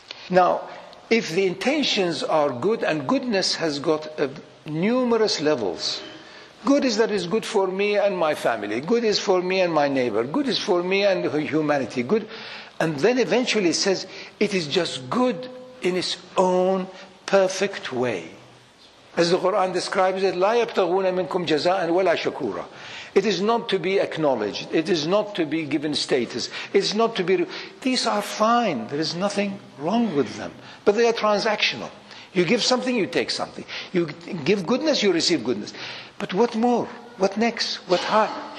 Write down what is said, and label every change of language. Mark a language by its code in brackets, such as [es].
[en] Now, if the intentions are good, and goodness has got numerous levels. Good is that it's good for me and my family. Good is for me and my neighbor. Good is for me and humanity. Good. And then eventually it says it is just good in its own perfect way. As the Quran describes it, [ar] لا يبتغون منكم جزاء ولا شكورا. [en] It is not to be acknowledged. It is not to be given status. It's not to be... These are fine. There is nothing wrong with them. But they are transactional. You give something, you take something. You give goodness, you receive goodness. But what more? What next? What higher?